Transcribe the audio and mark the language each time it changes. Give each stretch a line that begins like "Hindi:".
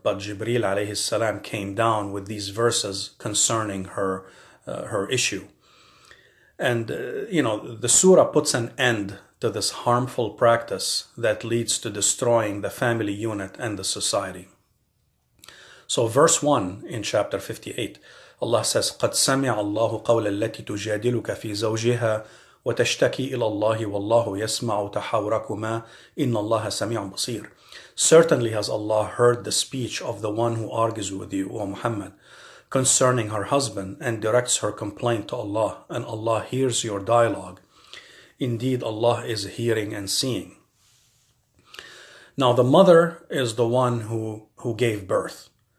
English: But Jibreel alayhi salam came down with these verses concerning her issue. And the surah puts an end to this harmful practice that leads to destroying the family unit and the society. So verse 1 in chapter 58, Allah says,
Arabic: قَدْ سَمِعَ اللَّهُ قَوْلَ الَّتِي تُجَادِلُكَ فِي زَوْجِهَا وَتَشْتَكِي إِلَى اللَّهِ وَاللَّهُ يَسْمَعُ تَحَوْرَكُمَا إِنَّ اللَّهَ سَمِيعٌ بَصِيرٌ.
English: Certainly has Allah heard the speech of the one who argues with you, O Muhammad, concerning her husband, and directs her complaint to Allah, and Allah hears your dialogue. Indeed, Allah is hearing and seeing. Now, the mother is the one who gave birth.